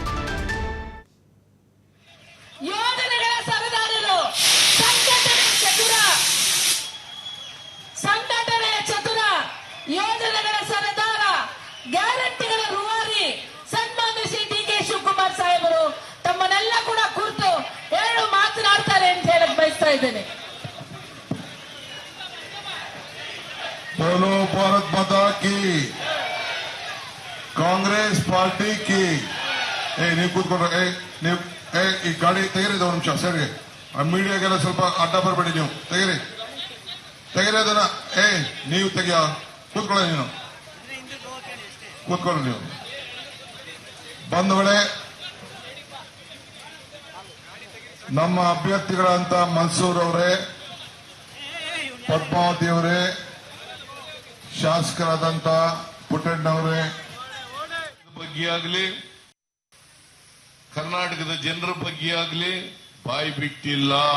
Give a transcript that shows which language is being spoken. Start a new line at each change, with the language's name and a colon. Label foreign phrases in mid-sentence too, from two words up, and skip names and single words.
Kannada: ಗ್ಯಾರಂಟಿಗಳ ರೂವಾರಿ ಸನ್ಮಾನ್ಯ ಶ್ರೀ ಡಿ.ಕೆ. ಶಿವಕುಮಾರ್ ಸಾಹೇಬರು ತಮ್ಮನ್ನೆಲ್ಲ ಕೂಡ ಕುರಿತು 2 ಮಾತನಾಡ್ತಾರೆ ಅಂತ ಹೇಳಕ್ ಬಯಸ್ತಾ ಇದ್ದೇನೆ.
Hindi: बोलो भारत माता की, कांग्रेस पार्टी की.
Kannada: ನೀವು ಕೂತ್ಕೊಂಡ್ರೆ ಈ ಗಾಡಿ ತೆಗೀರಿ, ಒಂದು ನಿಮಿಷ ಸರಿ. ಮೀಡಿಯಾಗೆಲ್ಲ ಸ್ವಲ್ಪ ಅಡ್ಡ ಬರಬೇಡಿ, ನೀವು ತೆಗೀರಿ ಅದನ್ನ. ನೀವು ತೆಗಿಯ, ಕೂತ್ಕೊಳ್ಳಿ, ನೀನು ಕೂತ್ಕೊಳ್ಳಿ. ನೀವು ಬಂಧುಗಳೇ, ನಮ್ಮ ಅಭ್ಯರ್ಥಿಗಳಂತ ಮನ್ಸೂರ್ ಅವರೇ, ಪದ್ಮಾವತಿ ಅವರೇ, ಶಾಸಕರಾದಂತ ಪುಟ್ಟಣ್ಣವರೇ ಬಗ್ಗೆ ಆಗಲಿ, ಕರ್ನಾಟಕದ ಜನರ ಬಗ್ಗೆ ಆಗಲಿ ಬಾಯಿ ಬಿಟ್ಟಿಲ್ಲ.